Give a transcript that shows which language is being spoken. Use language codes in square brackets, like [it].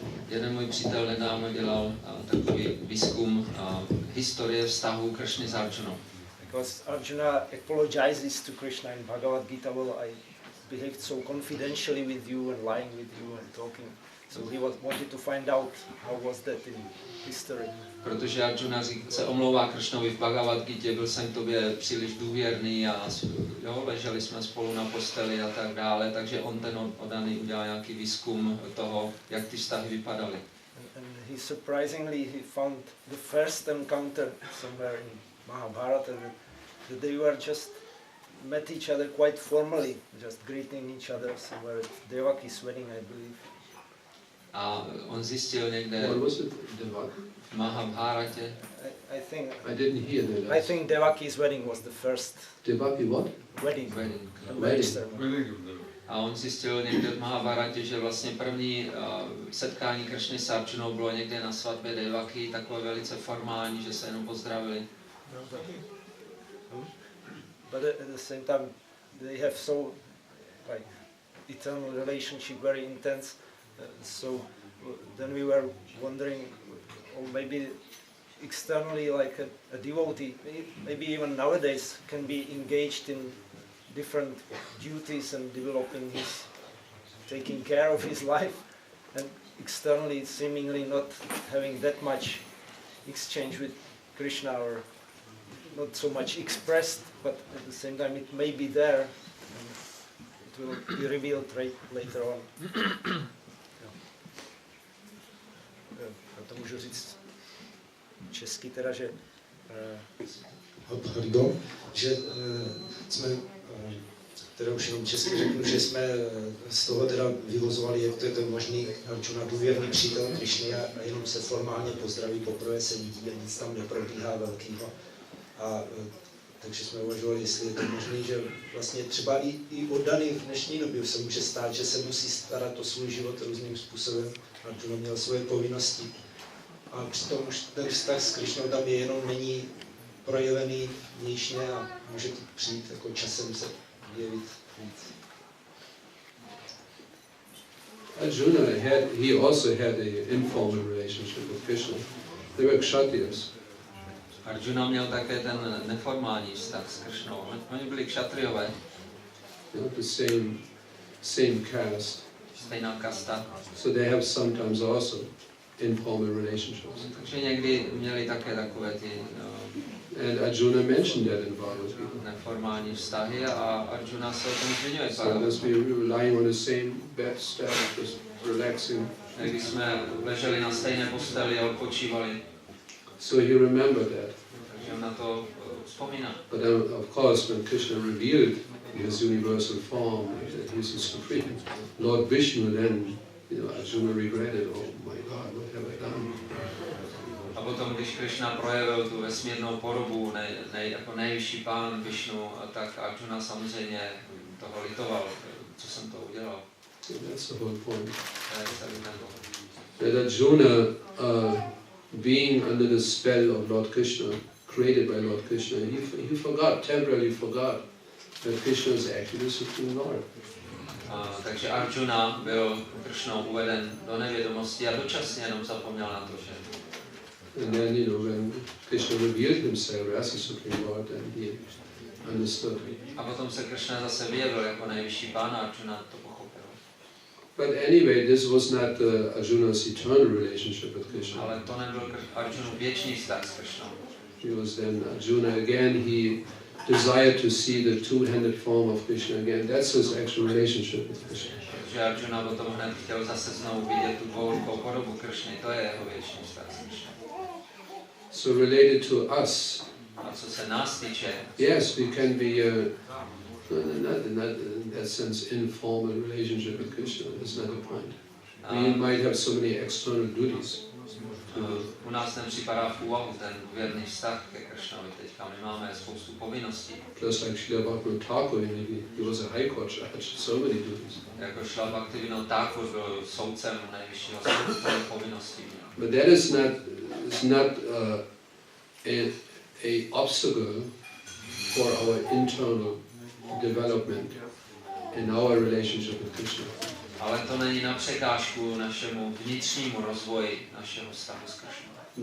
[cs] Jeden můj přítel nedávno dělal takový výzkum historie vztahu Krishny s Arjunou. [en] Because Arjuna apologizes to Krishna in Bhagavad Gita, well, I behaved so confidentially with you and lying with you and talking. So he wanted to find out how was that in history. [cs] Protože Arjuna se omlouvá Krishnovi v Bhagavad Gitě, byl jsem k tobě příliš důvěrný a leželi jsme spolu na posteli a tak dále, takže on ten oddaný udělal nějaký výzkum toho, jak ty vztahy vypadaly. [en] And he surprisingly found the first encounter somewhere in Mahabharata that they were just met each other quite formally, just greeting each other somewhere at Devaki's wedding, I believe. [cs] A on zjistil někde [en] What was it? Devak? [cs] v Mahabharatě. [en] I think I didn't hear that. I think Devaki's wedding was the first Devaki what? wedding. Wedding. The marriage ceremony. [cs] A on zjistil někde v Mahabharatě, že vlastně první setkání Krishny s Arjunou bylo někde na svatbě Devaky, takové velice formální, že se jenom pozdravili. [en] But at the same time, they have so like eternal relationship, very intense. So then we were wondering, or maybe externally, like a devotee, maybe even nowadays, can be engaged in different duties and developing his, taking care of his life, and externally seemingly not having that much exchange with Krishna, or not so much expressed, but at the same time it may be there, and it will be revealed later on. [cs] To můžu říct česky teda, že Pardon, že jsme kterou už jenom česky řeknu, že jsme z toho teda vyvozovali, jak to je to možný Arjuna důvěrný přítel Krišny a jenom se formálně pozdraví, poprvé se vidí a nic tam neprobíhá velkýho. Takže jsme uvažovali, jestli je to možné, že vlastně třeba i oddaný v dnešní době se může stát, že se musí starat o svůj život různým způsobem. Arjuna měl svoje povinnosti. A přitom už ten vztah s Krišnou tam je jenom není projevený vnějšně a může to přijít jako časem se jevit víc. [en] Arjuna he also had an informal relationship with Krishna. They were kshatriyas. [cs] Arjuna měl také ten neformální vztah s Kršnou. Oni byli kšatriové. [en] The same caste. [cs] Stejná kasta. [en] So they have sometimes also informal relationships. [cs] Takže někdy měli také takové ty [en] and Arjuna mentioned that in Bhagavad [cs] neformální vztahy a Arjuna se o tom zmiňuje. [en] So unless we were lying on the same bed, just relaxing. [cs] Když jsme leželi na stejné posteli a odpočívali. [en] So he remembered that. [cs] Takže on na to vzpomíná. [en] But then, of course, when Krishna revealed his universal form, that he is the supreme Lord Vishnu, then Arjuna regretted, oh my God, what have I done? [cs] A potom, když Krishna projevil tu vesmírnou podobu, jako nejvyšší pán Vishnu, tak Arjuna samozřejmě toho litoval, co jsem to udělal. [en] So that's the whole point. [cs] To je [en] That Arjuna, being under the spell of Lord Krishna, created by Lord Krishna, he temporarily forgot that Krishna is actually the Supreme Lord. [cs] Takže Arjuna byl Kršnou uveden do nevědomosti a dočasně jenom zapomněl na to, že... [en] And then, when Krishna revealed himself as the Supreme Lord, then he understood. [cs] A potom se Kršna zase vyjevil jako nejvyšší pán a Arjuna to pochopil. [en] But anyway, this was not Arjuna's eternal relationship with Krishna. [cs] Ale to nebyl Arjunův věčný vztah s Kršnou. [en] He was then Arjuna again. He desired to see the two-handed form of Krishna again. That's his actual relationship with Krishna. [cs] Že Arjuna potom hned chtěl zase znovu vidět tu dvourukou podobu Kršny. To je jeho věčný vztah s Kršnou. [en] So related to us. [cs] A co se nás týče? [en] Yes, we can be not in that sense informal relationship with Krishna. That's not the point. We might have so many external duties. [cs] U nás nepřipadá v úvahu ten věrný vztah ke Kršnovi. Teďka my máme spoustu povinností. [en] Just like Srila Bhaktivaibhava Thakur, he was a high court judge, so many duties. [cs] Jako Srila Bhaktivaibhava Thakur byl soudcem nejvyššího soudu, to je povinností. [en] But that is not a obstacle for our internal development in our relationship with Krishna. [cs] Ale to není na překážku našemu vnitřnímu rozvoji našeho vztahu s Kršnou.